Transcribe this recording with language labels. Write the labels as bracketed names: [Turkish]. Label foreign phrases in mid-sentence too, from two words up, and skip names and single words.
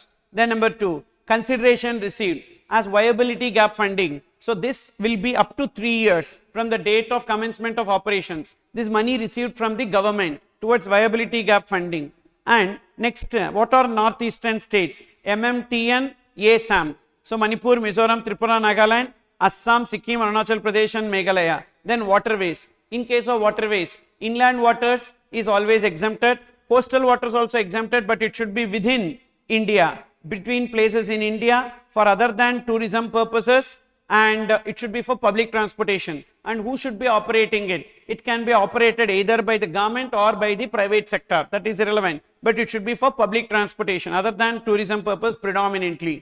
[English] Then number 2, consideration received as viability gap funding. So this will be up to 3 years from the date of commencement of operations. This money received from the government towards viability gap funding. And next, what are northeastern states? MMTN, ASAM. So Manipur, Mizoram, Tripura, Nagaland, Assam, Sikkim, Arunachal Pradesh and Meghalaya. Then waterways. In case of waterways, inland waters is always exempted. Coastal waters also exempted, but it should be within India, between places in India, for other than tourism purposes, and it should be for public transportation. And who should be operating it? It can be operated either by the government or by the private sector, that is irrelevant, but it should be for public transportation other than tourism purpose predominantly.